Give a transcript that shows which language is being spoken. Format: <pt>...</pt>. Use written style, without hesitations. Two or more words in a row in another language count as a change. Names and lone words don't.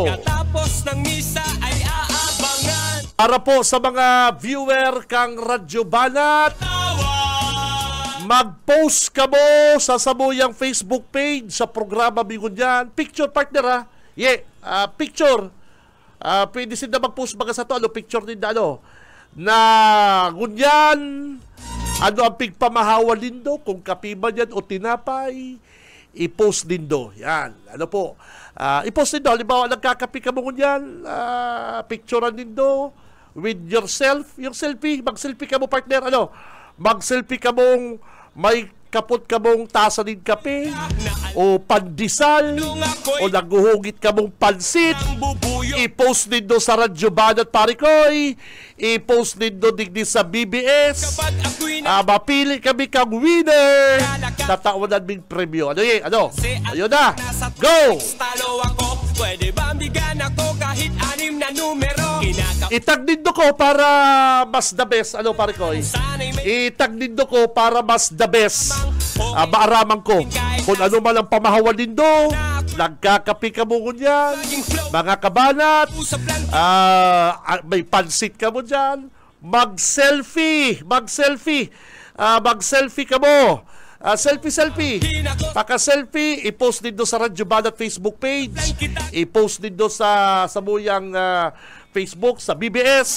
<tl>Katapos ng misa ay aabangan.</tl> <bik>Para po sa mga viewer kang Radyo Banat, mag-post ka mo sa samuyang Facebook page sa programa Bingon dyan.</bik> <en>Picture, partner, ha? Picture.</en> <tl>Pwede sila mag-post mga sa to.</tl> <bik>Picture din na ngunyan, ang pigpamahawa lindo, kung kapiba yan o tinapay, i-post lindo. Yan, i-post lindo. Halimbawa, nagkakapi ka mo ngunyan, picturean lindo</bik> <en>with yourself,</en> <bik>yung selfie, mag-selfie ka mo, partner, mag-selfie ka mong may kapot ka mong tasa din kape o pandesal o naguhugit ka mong pansit, i-post din do sa Radyo Banat Parikoy, i-post din do digdi sa BBS. Mapili kami kang winner, tatawanan ming premyo.</bik> <tl>Ayun na, go! Pwede ba bigyan ako kahit 6 na numero?</tl> <bik>Itag din do ko para mas</bik> <en>the best.</en> <bik>Parikoy? Itag din do ko para mas</bik> <en>the best.</en> <bik>Maaraman ko kung ano man ang pamahawan din do, nagkakapi ka mo yan, mga kabanat, may pansit ka mo dyan, mag-selfie ka mo.</bik> <en>Selfie.</en> <bik>Paka-selfie, i-post din do sa Radyo Banat Facebook page, i-post din do sa samuyang Facebook, sa BBS.</bik>